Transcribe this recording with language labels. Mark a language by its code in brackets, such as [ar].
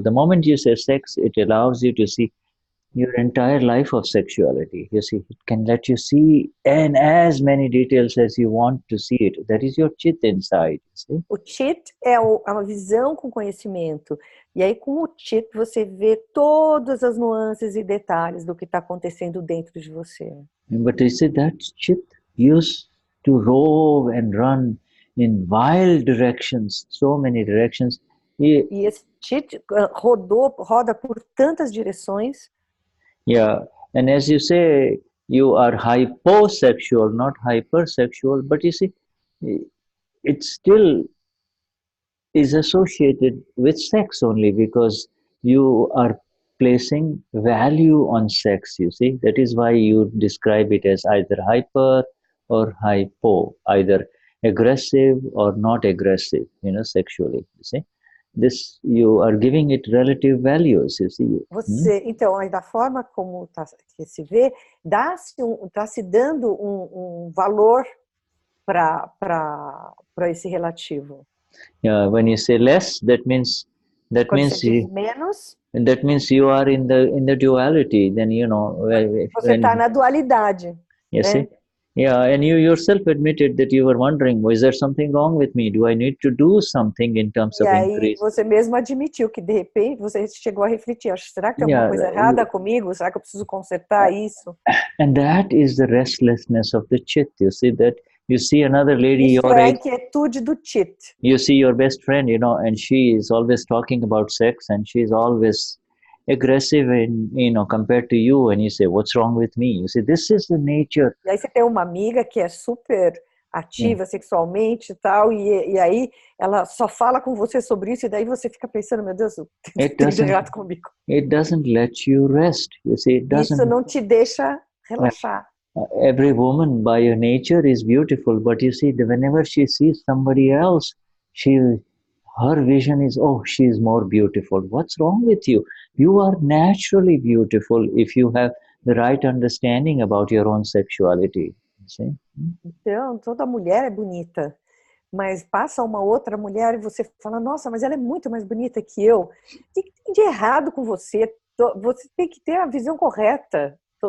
[en] The moment you say sex, it allows you to see your entire life of sexuality. You see, it can let you see in as many details as you want to see it. That is your chit inside. See? [pt] O chit é uma visão com conhecimento. E aí, com o chit, você vê todas as nuances e detalhes do que está acontecendo dentro de você. [en] But you see, that chit used to rove and run in wild directions, so many directions. [pt] E esse chit roda por tantas direções. [en] Yeah, and as you say, you are hyposexual, not hypersexual, but you see, it still is associated with sex only because you are placing value on sex, you see. That is why you describe it as either hyper or hypo, either aggressive or not aggressive, sexually, you see. This, you are giving it relative values, you see. [pt] Então, da forma como que se vê, está se dando valor para esse relativo. [en] Yeah, when you say less, that means [pt] menos. [en] That means you are in the duality. Then [pt] você está na dualidade. [en] You see? Yeah, and you yourself admitted that you were wondering, is there something wrong with me? Do I need to do something in terms of increase? [pt] E aí você mesmo admitiu que de repente você chegou a refletir, será que tem alguma coisa errada comigo? Será que eu preciso consertar isso? [en] And that is the restlessness of the chit. You see that? You see another lady [pt] Isso é a inquietude do chit. [en] You see your best friend, and she is always talking about sex, and she is always aggressive compared to you, and you say, what's wrong with me? You see, this is the nature. [pt] E aí você tem uma amiga que é super ativa sexualmente e tal, e aí ela só fala com você sobre isso, e daí você fica pensando, meu Deus, tem de errado comigo. [en] It doesn't let you rest. You see, [pt] isso não te deixa relaxar. [en] Every woman by her nature is beautiful, but you see, whenever she sees somebody else, her vision is, oh, she is more beautiful. What's wrong with you? You are naturally beautiful if you have the right understanding about your own sexuality. See? [pt] Então, toda mulher é bonita, mas passa uma outra mulher e você fala, nossa, mas ela é muito mais bonita que eu. O que tem de errado com você? Você tem que ter a visão correta.